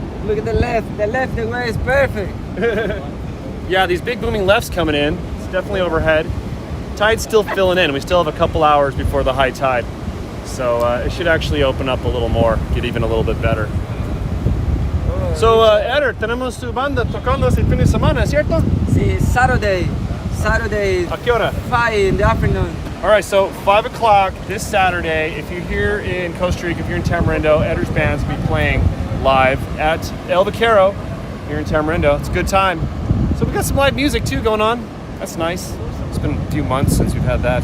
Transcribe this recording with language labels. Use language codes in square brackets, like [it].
[en] Look at the left, the wave is perfect. Yeah, these big booming lefts coming in. It's definitely overhead. Tide's still filling in. We still have a couple hours before the high tide. So it should actually open up a little more, get even a little bit better. [es] So, Eder, tenemos tu banda tocando este fin de semana, ¿cierto? Sí, [en] Saturday [es] ¿A qué hora? [en] 5 in the afternoon. All right, so 5 o'clock this Saturday. If you're here in Costa Rica, if you're in Tamarindo, Eder's band's will be playing live at El Vaquero here in Tamarindo. It's a good time. So we got some live music too going on. That's nice. It's been a few months since we've had that.